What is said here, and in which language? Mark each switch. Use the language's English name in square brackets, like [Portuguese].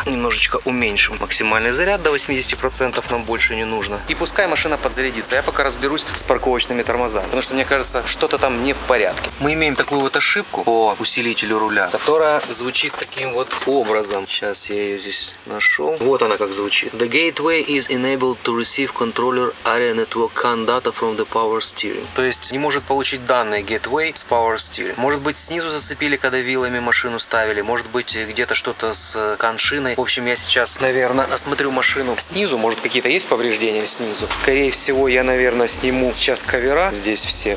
[Russian] Немножечко уменьшим максимальный заряд до 80%. Нам больше не нужно. И пускай машина подзарядится. Я пока разберусь с парковочными тормозами. Потому что, мне кажется, что-то там не в порядке. Мы имеем такую вот ошибку по усилителю руля, которая звучит таким вот образом. Сейчас я ее здесь нашел. Вот она как звучит. [English] The gateway is enabled to receive receive controller area network CAN data from the power steering. [Russian] То есть не может получить данные gateway с power steering. Может быть, снизу зацепили, когда вилами машину ставили. Может быть, где-то что-то с CAN-шиной. В общем, я сейчас, наверное, осмотрю машину снизу. Может, какие-то есть повреждения снизу. Скорее всего, я, наверное, сниму сейчас кавера здесь все.